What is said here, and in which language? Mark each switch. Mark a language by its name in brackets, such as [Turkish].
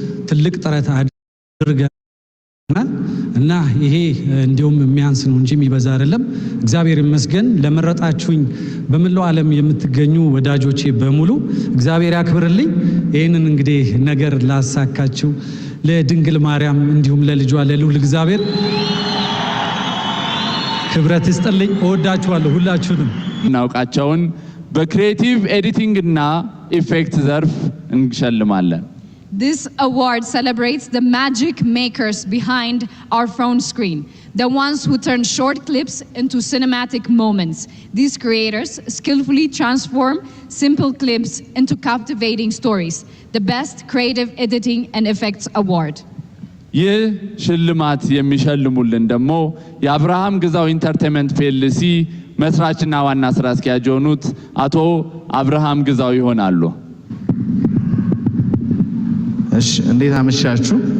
[Amharic] ትልቅ ጥረት አድርገናል እና ይሄ እንዲሁም የሚያንስ ነው እንጂ የሚበዛ አይደለም። እግዚአብሔር ይመስገን። ለመረጣችሁኝ በመላው ዓለም የምትገኙ ወዳጆቼ በሙሉ እግዚአብሔር ያክብርልኝ። ይህንን እንግዲህ ነገር ላሳካችሁ ለድንግል ማርያም እንዲሁም ለልጇ ለልዑል እግዚአብሔር ክብረት ይስጥልኝ። እወዳችኋለሁ ሁላችሁንም። እናውቃቸውን በክሪኤቲቭ ኤዲቲንግ እና ኢፌክት ዘርፍ እንሸልማለን። [English] This award celebrates the magic makers behind our phone screen, the ones who turn short clips into cinematic moments. These creators skillfully transform simple clips into captivating stories. The Best Creative Editing and Effects Award. [Amharic] ይህ ሽልማት የሚሸልሙልን ደግሞ የአብርሃም ግዛው ኢንተርቴይንመንት ፒኤልሲ መስራችና ዋና ስራ አስኪያጅ የሆኑት አቶ አብርሃም ግዛው ይሆናሉ። እሺ እንዴት አመሻችሁ?